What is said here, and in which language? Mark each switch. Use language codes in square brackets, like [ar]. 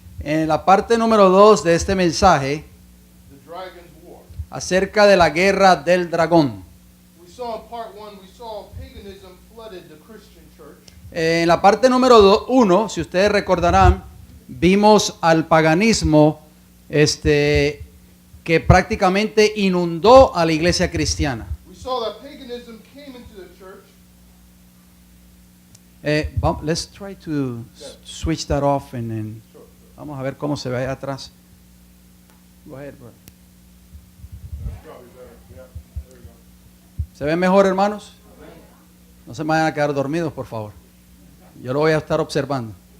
[es] En la parte número 2 de este mensaje, [en] the dragon's war. [es] acerca de la guerra del dragón. [en] We saw in part 1, we saw paganism flooded the Christian church. [es] En la parte número 1, si ustedes recordarán, vimos al paganismo que prácticamente inundó a la iglesia cristiana. [en] We saw that paganism came into the church. Let's try to switch that off and Sure, sure. [es] vamos a ver cómo se ve ahí atrás. [en] Go ahead, bro. That's probably better. Yeah, there we go. [es] ¿Se ven mejor, hermanos? No se me vayan a quedar dormidos, por favor. Yo lo voy a estar observando.